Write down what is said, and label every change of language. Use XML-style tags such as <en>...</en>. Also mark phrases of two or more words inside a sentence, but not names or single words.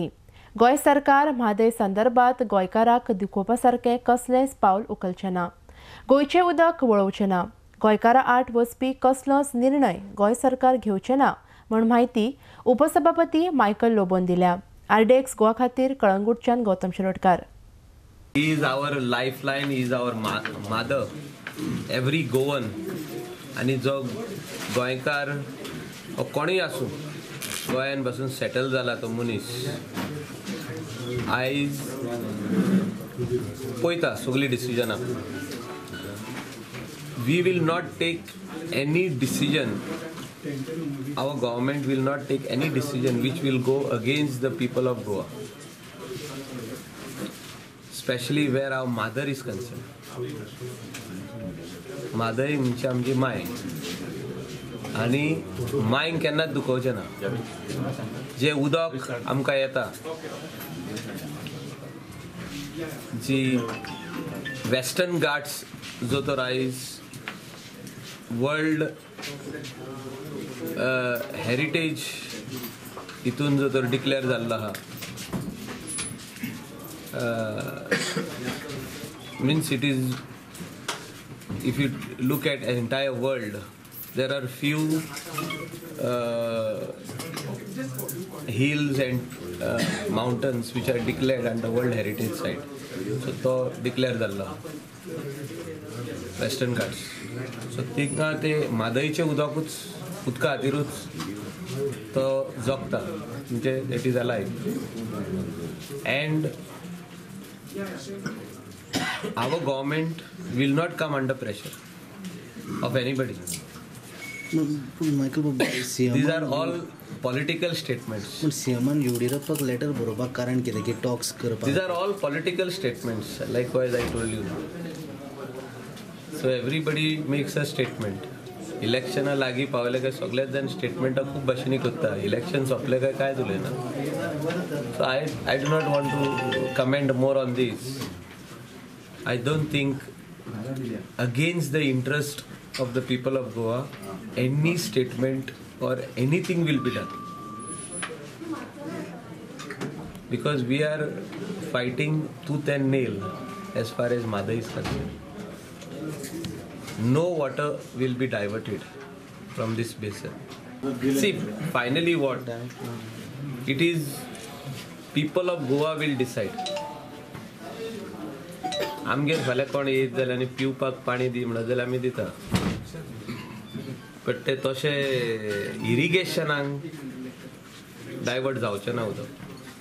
<kok>गोय सरकार म्हादय संदर्भात गोंयकारांक दुखोवपासारकें कसलेंच पावल उखलचें ना। गोंयचें उदक वळोवचें ना। गोंयकारां आड वचपी कसलोच निर्णय गोंय सरकार घेवचें ना म्हूण म्हायती उपसभापती मायकल लोबोन दिल्या। आरडीएक्स गोवा खातीर कळंगूटच्यान गौतम शिरोडकार।</kok> <en>He is our lifeline, he is our mother, every Goan.</en> <kok>आणि जो गोंयकार कोणीय आसूं गोंयान बसून सेटल जाला तो मनीस आयज पळयता सगळीं डिसिजनां।</kok> <en>We will not take any decision, our government will not take any decision which will go against the people of Goa, especially where our mother is concerned.</en> <kok>Mother म्हणजे आमची माय आणि मायक केन्नाच दुखोवचें ना। जे उदक आमकां येता, जी वेस्टर्न घाट्स जो तो आयज वर्ल्ड हेरिटेज हितून जो तो डिक्लेअर जाल्लो आहा,</kok> <en>means it is, if you look at an entire world, there are few hills and mountains which are declared under World Heritage Site. So to declare zallo Western Ghats. So तिका ते म्हादयचे उदका खातीरूच तो जगता, म्हणजे it is alive. And our government will not come under pressure of anybody. These are all political statements.</en> <kok>सीएमान येडियुरप्पाक लेटर बरोवपाक कारण कितें की टॉक्स करपाक?</kok> <en>These are all political statements, likewise I told you. So everybody makes a statement.</en> <kok>इलेक्शना लागीं पावले काय सगळेच जाण स्टेटमेंटां खूब भाशेनी करता। इलेक्शन सोंपले काय कांयच उलयना।</kok> <en>So I do not want to comment more on this. I don't think against the interest of the people of Goa any statement or anything will be done, because we are fighting tooth and nail as far as Mada is concerned. No water will be diverted from this basin. See, finally what? It is people of Goa will decide.</en> <kok>आमगेर फाल्यां कोण येत जाल्यार आनी पिवपाक पाणी दी म्हणत जाल्यार आमी दिता, बट ते तशें इरिगेशनाक डायवर्ट जावचें ना उदक।</kok>